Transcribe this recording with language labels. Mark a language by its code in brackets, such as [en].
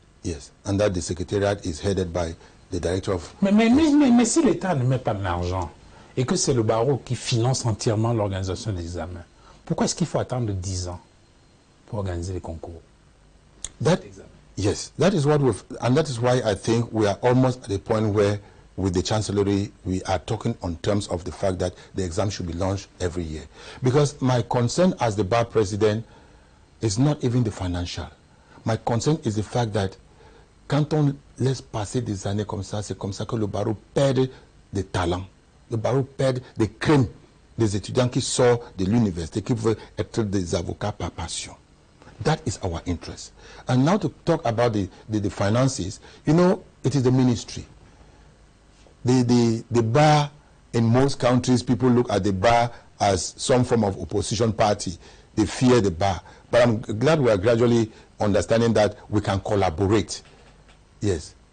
[en] Yes, and that the secretariat is headed by the director of... [fr] Mais si l'État ne met pas de l'argent et que c'est le barreau qui finance entièrement l'organisation des examens, pourquoi est-ce qu'il faut attendre 10 ans pour organiser les concours? [en] Yes, that is what and that is why I think we are almost at the point where with the Chancellery, we are talking on terms of the fact that the exam should be launched every year. Because my concern as the bar president is not even the financial. My concern is the fact that [fr] quand on laisse passer des années comme ça, c'est comme ça que le barreau perd des talents. Le barreau perd des crèmes des étudiants qui sortent de l'université, qui veulent être des avocats par passion. [en] That is our interest. And now to talk about the finances, you know, it is the ministry. The bar, in most countries, people look at the bar as some form of opposition party. They fear the bar. But I'm glad we are gradually understanding that we can collaborate. Yes.